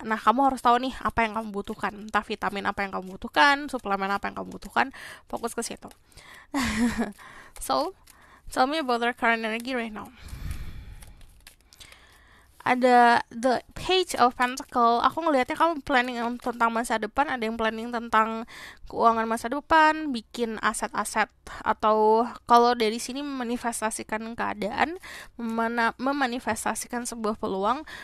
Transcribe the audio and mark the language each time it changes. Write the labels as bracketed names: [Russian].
[Indonesian] Nah, kamu harus tahu nih apa yang kamu butuhkan, entah vitamin apa yang kamu butuhkan, suplemen apa yang kamu butuhkan, fokus ke situ. [English] So, tell me about their current energy right now. [Indonesian] Ada the page of pentacle. Aku ngelihatnya kamu planning tentang masa depan, ada yang planning tentang keuangan masa depan, bikin aset-aset, atau kalau dari sini memanifestasikan keadaan, memanifestasikan sebuah peluang.